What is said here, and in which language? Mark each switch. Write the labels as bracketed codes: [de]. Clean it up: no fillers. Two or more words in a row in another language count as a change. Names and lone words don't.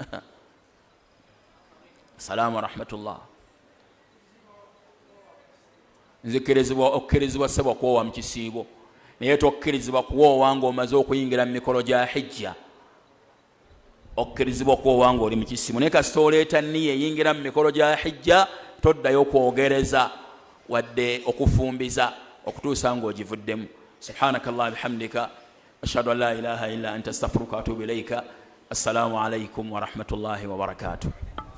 [ar] السلام ورحمة الله. [lg] Nzikirizibwa okkirizibwa ssebwa kwowa mu kisiibo, naye tokkirizibwa kuwoowa ng'omaze okuyingira mu mikolo gya hijja. Okkirizibwa okwowa ng'oli mu kisiibo, naye kasita oleeta nniya eyingira mu mikolo gya hijja toddayo kwogereza wadde okufumbiza okutuusa ng'ogivuddemu. [ar] سبحانك الله بحمدك أشهد أن لا إله إلا أنت أستغفرك وأتوب إليك. السلام عليكم ورحمة الله وبركاته.